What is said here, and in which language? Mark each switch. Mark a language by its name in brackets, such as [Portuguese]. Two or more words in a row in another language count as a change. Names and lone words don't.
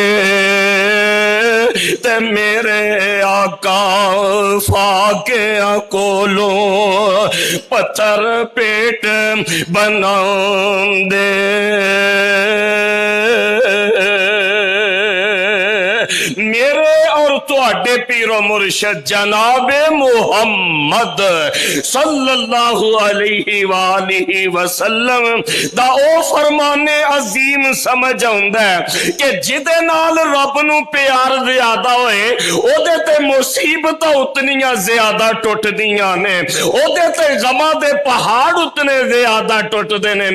[Punjabi] تے میرے آقا فاقے کولوں پتھر پیٹ بنا دے. میرے اور تہاڈے پیرو مرشد جنابے محمد [Arabic] صلى الله عليه وآله وسلم [Punjabi] دا او فرمانے عظیم سمجھ آؤندا ہے کہ جیدے نال رب نوں پیار زیادہ ہوئے اودے تے مصیبتاں اتنیاں زیادہ ٹٹدیاں نے، اودے تے غماں دے پہاڑ اتنے زیادہ ٹٹدے نے.